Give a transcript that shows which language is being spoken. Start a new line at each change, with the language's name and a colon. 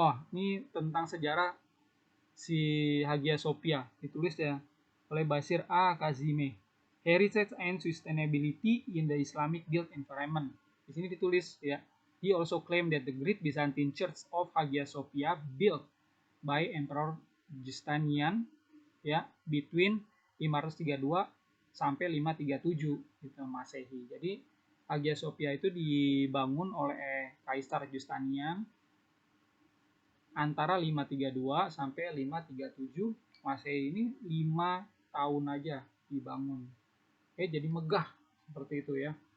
Indonesian: Ini tentang sejarah si Hagia Sophia, ditulis ya oleh Basir A. Kazime.
English: Heritage and Sustainability in the Islamic Built Environment.
Indonesian: Di sini ditulis ya.
English: He also claimed that the Great Byzantine Church of Hagia Sophia built by Emperor Justinian ya between 532
Indonesian: sampai
English: 537
Indonesian: gitu Masehi. Jadi Hagia Sophia itu dibangun oleh Kaisar Justinian antara 532 sampai 537 Masehi. Ini 5 tahun aja dibangun. Jadi megah seperti itu ya.